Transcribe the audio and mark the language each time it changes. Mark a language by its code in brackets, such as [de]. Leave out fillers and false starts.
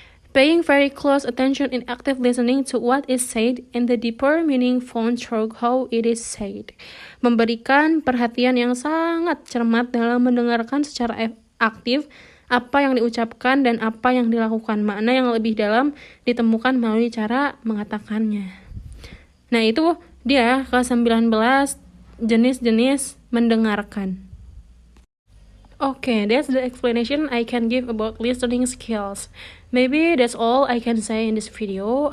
[en] Paying very close attention in active listening to what is said and the deeper meaning found through how it is said. [id] Memberikan perhatian yang sangat cermat dalam mendengarkan secara aktif apa yang diucapkan dan apa yang dilakukan. Makna yang lebih dalam ditemukan melalui cara mengatakannya. Nah, itu dia ke-19 jenis-jenis mendengarkan. [en] Okay, that's the explanation I can give about listening skills. Maybe that's all I can say in this video.